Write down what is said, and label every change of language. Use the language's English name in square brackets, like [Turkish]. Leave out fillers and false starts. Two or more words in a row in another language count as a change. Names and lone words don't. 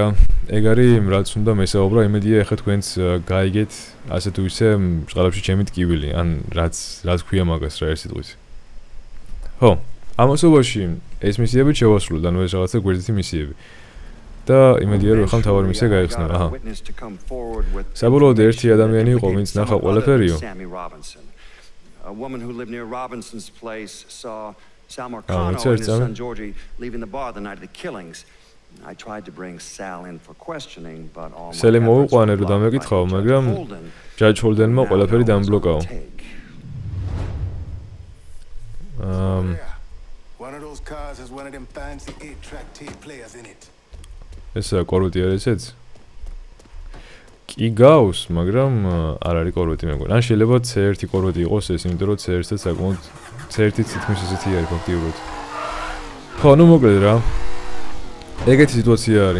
[Georgian] ეგ არის რაც უნდა მესაუბრა, იმედია ეხლა თქვენც გაიგეთ ასე თუ ისე წყალებში ჩემი ტკივილი, ან რაც ქვია მაგას რა ერთ სიტყვით. ხო, ამასობაში ეს მისიები შევასრულეთ, ანუ ეს რაღაცა გვერდითი მისიები. და იმედია რომ ახლა მთავარი მისია გაიხსნება. აჰა. საბოლოოდ ერთი ადამიანი იყო, ვინც ნახა ყველაფერიო. [English] A woman who lived near Robinson's place saw Sal Marcano and his son Georgie leaving the bar the night of the killings. I tried to bring Sal in for questioning, but all my [Georgian] Sal მოუყვანე რომ დამეკითხავ, მაგრამ Judge Holden-მა ყველაფერი დამბლოკაო. [English] One of those cars has one of them fancy 8-track tape players in it. [Georgian] ეს კორვეტი არის ესეც? კი გავს, მაგრამ არ არის კორვეტი მეგონა. ან შეიძლება C1 კორვეტი იყოს ეს, იმიტომ რომ C1-საც საკმაოდ C1-იც თითქმის ისეთი არის ფაქტიურად. ხო, ну მოკლედ რა. ეგეთი სიტუაცია არის.